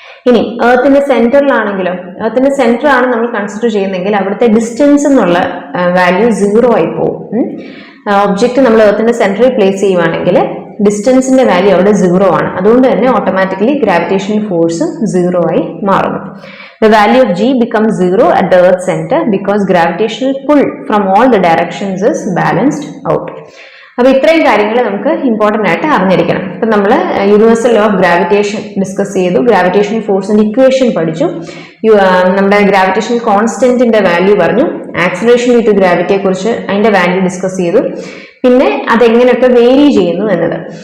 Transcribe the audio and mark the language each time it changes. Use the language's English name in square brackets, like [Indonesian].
[Malayalam] ഇനി എർത്തിന്റെ സെന്ററിലാണെങ്കിലോ, എർത്തിന്റെ സെന്റർ ആണ് നമ്മൾ കൺസിഡർ ചെയ്യുന്നതെങ്കിൽ അവിടുത്തെ ഡിസ്റ്റൻസ് എന്നുള്ള വാല്യൂ 0 ആയി പോകും. ഒബ്ജക്റ്റ് നമ്മൾ എർത്തിന്റെ സെന്ററിൽ പ്ലേസ് ചെയ്യുവാണെങ്കിൽ ഡിസ്റ്റൻസിന്റെ വാല്യൂ അവിടെ 0 ആണ്. അതുകൊണ്ട് തന്നെ ഓട്ടോമാറ്റിക്കലി ഗ്രാവിറ്റേഷൻ ഫോഴ്സും 0 ആയി മാറുന്നു. [English] The value of G becomes 0 at the Earth's center because gravitational pull from all the directions is balanced out. [Malayalam] അപ്പോൾ ഇത്രയും കാര്യങ്ങൾ നമുക്ക് ഇമ്പോർട്ടൻ്റ് ആയിട്ട് അറിഞ്ഞിരിക്കണം. ഇപ്പം നമ്മൾ universal law of gravitation discuss ചെയ്തു, ഗ്രാവിറ്റേഷൻ ഫോഴ്സിന്റെ ഇക്വേഷൻ പഠിച്ചു, നമ്മുടെ ഗ്രാവിറ്റേഷൻ കോൺസ്റ്റന്റിന്റെ വാല്യൂ പറഞ്ഞു, ആക്സിലറേഷൻ ഡ്യൂ ടു ഗ്രാവിറ്റിയെ കുറിച്ച് അതിന്റെ വാല്യൂ ഡിസ്കസ് ചെയ്തു, പിന്നെ അതെങ്ങനെയൊക്കെ വേരി ചെയ്യുന്നു എന്നത്.